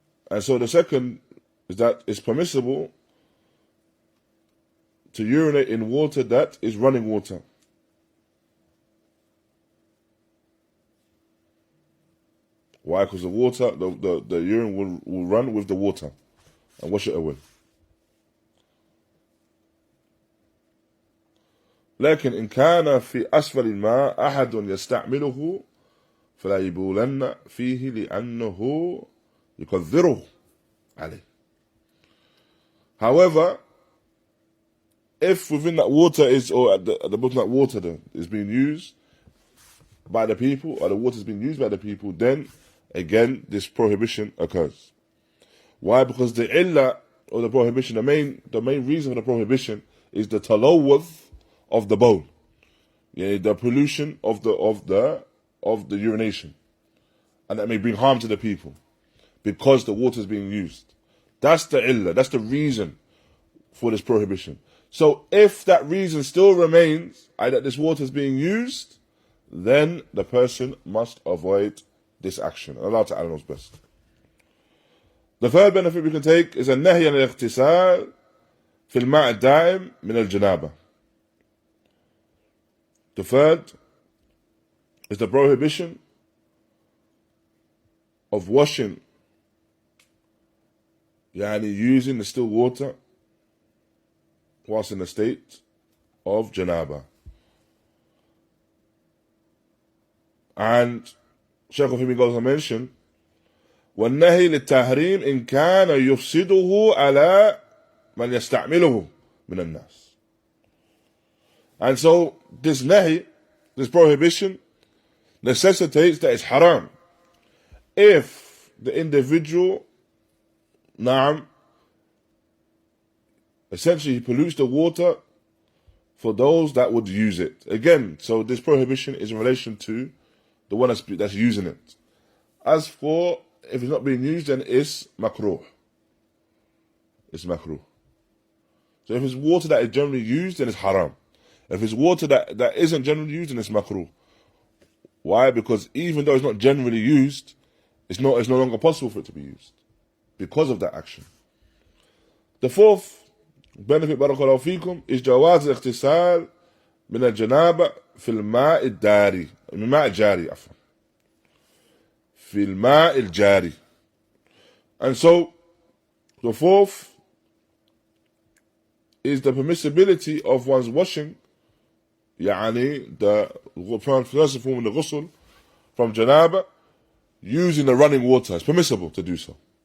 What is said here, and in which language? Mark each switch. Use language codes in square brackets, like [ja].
[en] And so the second is that it's permissible to urinate in water that is running water. Why? Because the water, the urine will run with the water and wash it away. [ar] لكن إن كان في أسفل الماء أحد يستعمله فلا يبولن فيه لأنه يكثره عليه. [en] However, if within that water is, or at the bottom of that water then, is being used by the people, or the water is being used by the people, then again this prohibition occurs. Why? Because the illah, or the prohibition, the main reason for the prohibition is the talawwuth of the bowl, the pollution of the urination, and that may bring harm to the people because the water is being used. That's the illah, that's the reason for this prohibition. So if that reason still remains, that this water is being used, then the person must avoid this action. Allah Ta'ala knows best. The third benefit we can take is [ar] النهي عن الاغتسال في الماء الدائم من الجنابة. [en] The third is the prohibition of washing, using the still water whilst in the state of janābah. And Shaykh of him goes on to mention, [ar] وَالنَّهِي لِلتَّحْرِيمِ إِنْ كَانَ يُفْسِدُهُ عَلَى مَنْ يَسْتَعْمِلُهُ مِنَ النَّاسِ. [en] And so this nahi, this prohibition, necessitates that it's haram if the individual, essentially he pollutes the water for those that would use it. Again, so this prohibition is in relation to the one that's using it. As for if it's not being used, then it's makruh. It's makruh. So if it's water that is generally used, then it's haram. If it's water that isn't generally used, then it's makruh. Why? Because even though it's not generally used, it's no longer possible for it to be used because of that action. The fourth benefit, barakallahu fikum, is [ar] جواز الاغتسال من الجنابة في الماء الداري، من الماء الجاري عفوا، في الماء الجاري. [en] And so the fourth is the permissibility of one's washing, the first form of the ghusl from janābah, using the running water. It's permissible to do so.